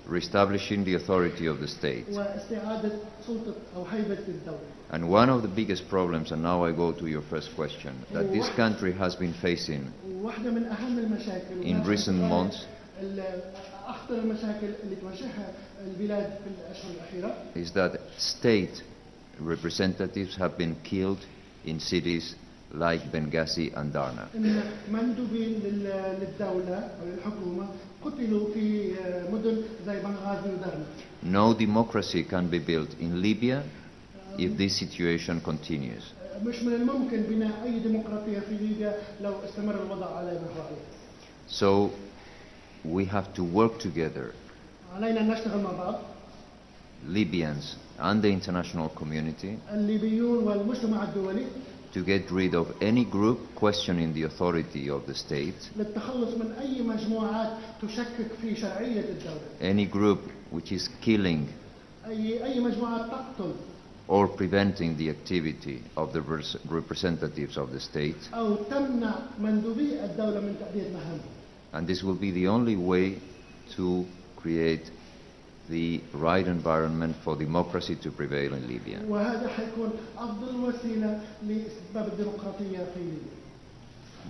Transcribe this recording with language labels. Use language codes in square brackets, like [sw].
[en] Reestablishing the authority of the state. [ar] واستعادة سلطة أو هيبة الدولة. [en] And one of the biggest problems, and now I go to your first question, that this country has been facing [ar] واحدة من أهم المشاكل [en] in recent months [ar] أخطر المشاكل اللي تواجهها البلاد في الأشهر الأخيرة [en] is that state representatives have been killed in cities like Benghazi and Darna. [ar] إن مندوبين للدولة أو للحكومة قتلوا في مدن زي بنغازي ودرنا. [en] No democracy can be built in Libya if this situation continues. [ar] مش من الممكن بناء أي ديمقراطية في ليبيا لو استمر الوضع على ما هو عليه. [en] So we have to work together, [ar] علينا أن نشتغل مع بعض. [en] Libyans and the international community, [ar] الليبيون والمجتمع الدولي, [en] to get rid of any group questioning the authority of the state, [ar] للتخلص من أي مجموعات تشكك في شرعية الدولة. [en] any group which is killing [ar] أي مجموعات تقتل [en] or preventing the activity of the representatives of the state. [ar] أو تمنع مندوبي الدولة من تأدية مهامهم. [en] And this will be the only way to create the right environment for democracy to prevail in Libya. [ar] وهذا حيكون أفضل وسيلة لاستتباب الديمقراطية في ليبيا.